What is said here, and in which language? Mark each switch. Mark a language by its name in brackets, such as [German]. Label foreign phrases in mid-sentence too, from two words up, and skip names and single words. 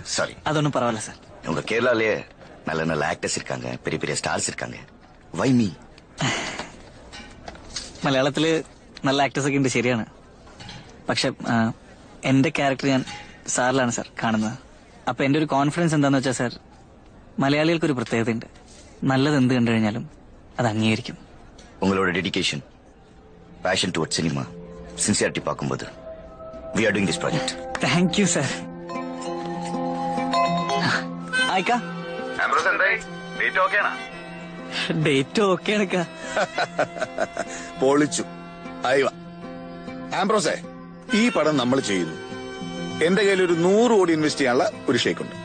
[Tamil] சாரி. அதொன்னும் பரவாயில்ல சார். உங்க கேரளாலயே நல்ல நல்ல ஆக்டர்ஸ் இருக்காங்க, பெரிய பெரிய ஸ்டார்ஸ் இருக்காங்க. [English] Why me? [Malayalam] മലയാളത്തില് നല്ല ആക്ടേഴ്സ് ഒക്കെ ഉണ്ട്, ശരിയാണ്. പക്ഷെ എന്റെ ക്യാരക്ടർ ഞാൻ സാറിലാണ് സാർ കാണുന്നത്. അപ്പൊ എന്റെ ഒരു കോൺഫിഡൻസ് എന്താന്ന് വെച്ചാൽ സാർ, മലയാളികൾക്കൊരു പ്രത്യേകതയുണ്ട്. നല്ലത് എന്ത് കണ്ടു കഴിഞ്ഞാലും അത് അംഗീകരിക്കും. [English] உங்களோட dedication, passion toward cinema, sincerity பார்க்கும்போது we are doing this project. Thank you sir. [Malayalam] ആയിക്കാ ആംബ്രോസ് എന്തായി? ഡേറ്റ് ഓക്കെയാണോ? ഡേറ്റ് ഓക്കെയാണ്. പൊളിച്ചു. അയവ ആംബ്രോസേ, ഈ പടം നമ്മൾ ചെയ്യുന്നു. എന്റെ കയ്യിൽ ഒരു 100 കോടി ഇൻവെസ്റ്റ് ചെയ്യാനുള്ള ഒരു ഷേക്ക് ഉണ്ട്.